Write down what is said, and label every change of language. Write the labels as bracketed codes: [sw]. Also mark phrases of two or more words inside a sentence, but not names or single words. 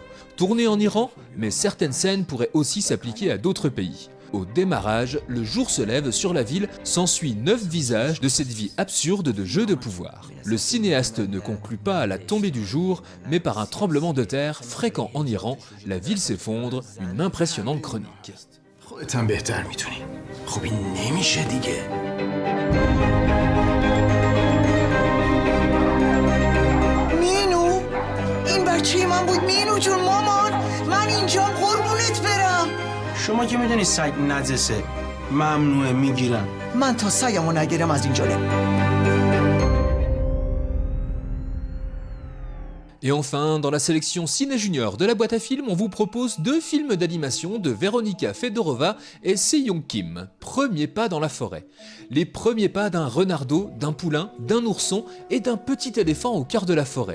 [fr] Tourné en Iran, mais certaines scènes pourraient aussi s'appliquer à d'autres pays. Au démarrage, le jour se lève sur la ville, s'ensuit 9 visages de cette vie absurde de jeu de pouvoir. Le cinéaste ne conclut pas à la tombée du jour, mais par un tremblement de terre fréquent en Iran, la ville s'effondre, une impressionnante chronique. [fa] خودت بهتر میتونی. خب این نمیشه دیگه. مینو این بچه من بود مینو جون مامان من اینجام قربونت برم. شما که میدونی سگ نجسه ممنوعه میگیرم. من تا سگمو نگیرم از اینجا [fr] Et enfin, dans la sélection Ciné Junior de la boîte à films, on vous propose 2 films d'animation de Veronika Fedorova et Se-Young Kim. Premiers pas dans la forêt. Les premiers pas d'un renardeau, d'un poulain, d'un ourson et d'un petit éléphant au cœur de la forêt.